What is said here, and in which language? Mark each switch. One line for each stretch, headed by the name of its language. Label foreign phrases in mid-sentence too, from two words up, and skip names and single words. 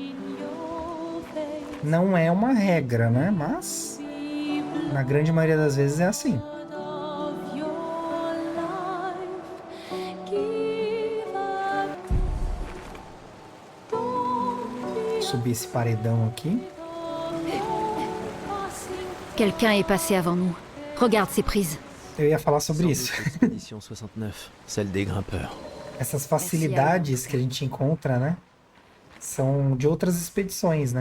Portuguese: Não é uma regra, né? Mas na grande maioria das vezes é assim. Subir esse paredão aqui.
French: Quelqu'un est passé avant nous. Regarde ces prises.
Portuguese: Eu ia falar sobre isso.
French: Expédition 69, celle des grimpeurs.
Portuguese: Essas facilidades que a gente encontra, né? São de outras expedições, né?